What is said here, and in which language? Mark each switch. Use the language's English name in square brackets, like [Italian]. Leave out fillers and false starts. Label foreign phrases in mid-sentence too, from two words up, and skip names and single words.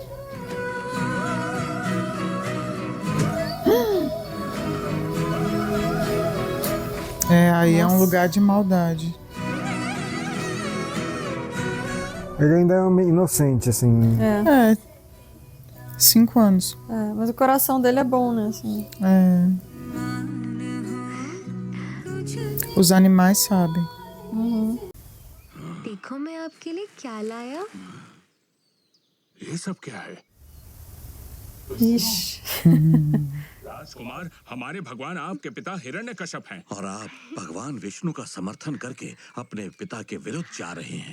[Portuguese] É, aí é um lugar de maldade. Ele ainda é meio inocente, assim. É. É. 5 anos. É, mas o coração dele é bom, né? Assim. É. Os animais sabem. [Hindi] देखो मैं आपके लिए क्या लाया। ये सब क्या है? [Portuguese] Ixi. [Hindi] राजकुमार, हमारे भगवान आपके पिता हिरण्यकश्यप हैं और आप भगवान विष्णु का समर्थन करके अपने पिता के विरुद्ध जा रहे हैं।